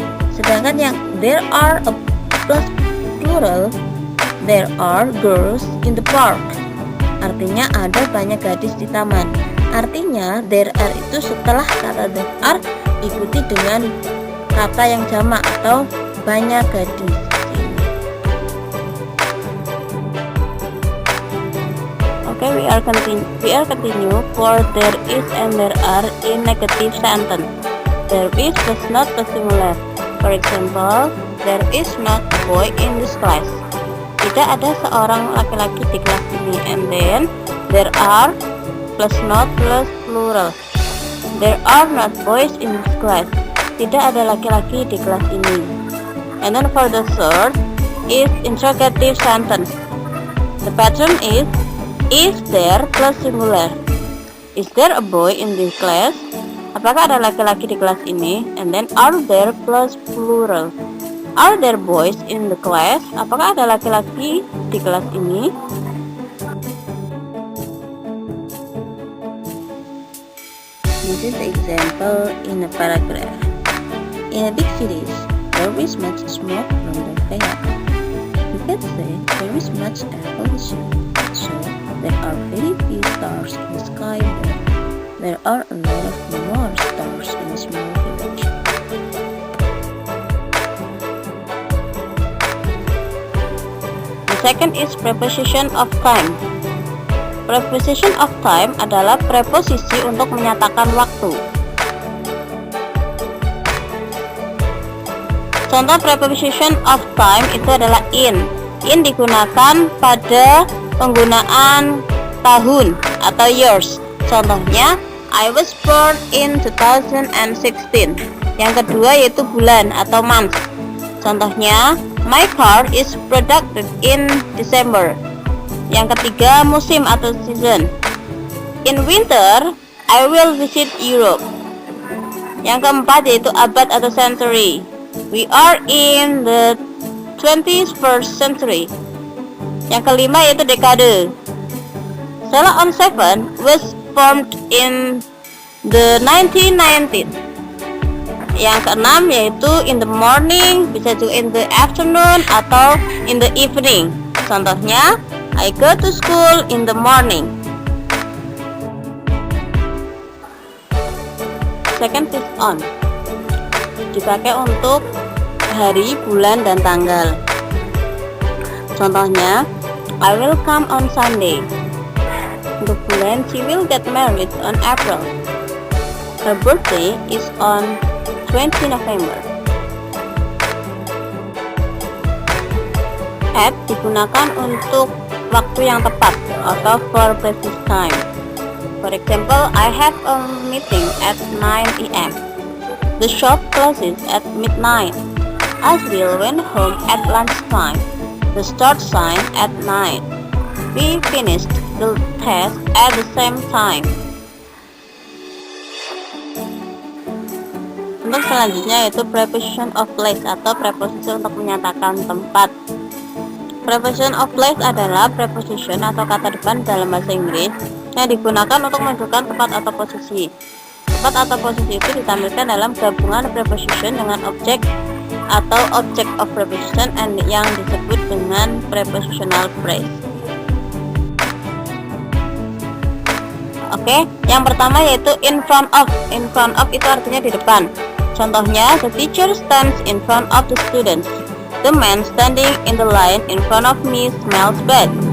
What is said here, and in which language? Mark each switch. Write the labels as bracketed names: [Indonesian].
[Indonesian] Sedangkan yang [English] there are a plus plural, there are girls in the park. [Indonesian] Artinya ada banyak gadis di taman. Artinya [English] there are [Indonesian] itu setelah kata there are ikuti dengan kata yang jamak atau banyak gadis. [English] Okay, we are continue for there is and there are in negative sentence. There is does not a singular. For example, there is not a boy in this class. [Indonesian] Tidak ada seorang laki-laki di kelas ini. [English] And then there are plus not plus plural. There are not boys in this class. [Indonesian] Tidak ada laki-laki di kelas ini. [English] And then for the third is interrogative sentence. The pattern is there plus singular. Is there a boy in this class? [Indonesian] Apakah ada laki-laki di kelas ini? [English] And then are there plus plural. Are there boys in the class? [Indonesian] Apakah ada laki-laki di kelas ini? [English] This is the example in a paragraph. In a big cities, there is much smoke from the fire. You can say there is much air pollution. So there are very few stars in the sky there. There are a lot of more stars in a small village. The second is preposition of time. Preposition of time [Indonesian] adalah preposisi untuk menyatakan waktu. Contoh [English] preposition of time [Indonesian] itu adalah in. In digunakan pada penggunaan tahun atau years. Contohnya, [English] I was born in 2016. [Indonesian] Yang kedua yaitu bulan atau month. Contohnya, [English] my car is produced in December. [Indonesian] Yang ketiga, musim atau [English] season. In winter, I will visit Europe. [Indonesian] Yang keempat yaitu abad atau century. [English] We are in the 21st century. [Indonesian] Yang kelima yaitu dekade. [English] Salah on 7 was formed in the 1990s. [Indonesian] Yang keenam yaitu [English] in the morning, [Indonesian] bisa juga [English] in the afternoon atau in the evening. [Indonesian] Contohnya, [English] I go to school in the morning. Second is on. [Indonesian] Dipakai untuk hari, bulan, dan tanggal. Contohnya, [English] I will come on Sunday. [Indonesian] Untuk bulan, [English] she will get married on April. Her birthday is on 20 November. [Indonesian] At digunakan untuk waktu yang tepat atau [English] for precise time. For example, I have a meeting at 9 a.m. The shop closes at midnight. Azriel went home at lunchtime. The start sign at 9. We finished the test at the same time. [Indonesian] Untuk selanjutnya yaitu [English] preposition of place [Indonesian] atau preposisi untuk menyatakan tempat. Preposition of place adalah preposition atau kata depan dalam bahasa Inggris yang digunakan untuk menunjukkan tempat atau posisi. Tempat atau posisi itu ditampilkan dalam gabungan preposition dengan objek atau [English] object of preposition [Indonesian] yang disebut dengan [English] prepositional phrase. [Indonesian] Oke, yang pertama yaitu [English] in front of. In front of [Indonesian] itu artinya di depan. Contohnya, [English] the teacher stands in front of the students. The man standing in the line in front of me smells bad.